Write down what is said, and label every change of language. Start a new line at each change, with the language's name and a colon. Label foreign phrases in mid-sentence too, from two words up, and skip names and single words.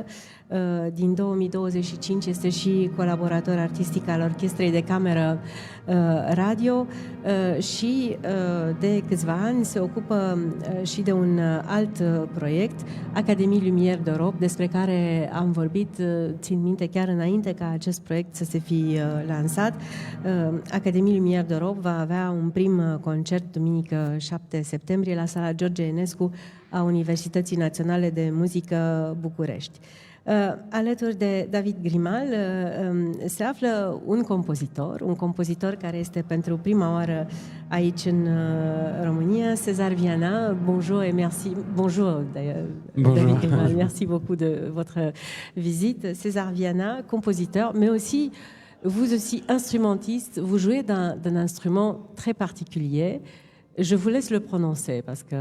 Romanian: Din 2025 este și colaborator artistic al Orchestrei de Cameră Radio și de câțiva ani se ocupă și de un alt proiect, Académie Lumière d'Europe, despre care am vorbit, țin minte, chiar înainte ca acest proiect să se fi lansat. Académie Lumière d'Europe va avea un prim concert duminică 7 septembrie la sala George Enescu a Universității Naționale de Muzică București. Alături de David Grimal se află un compozitor care este pentru prima oară aici în România, César Viana.
French: Bonjour et merci. Bonjour, David Grimal. Merci beaucoup de votre visite. César Viana, compositeur, mais aussi, vous aussi instrumentiste. Vous jouez d'un instrument très particulier. Je vous laisse le prononcer parce que...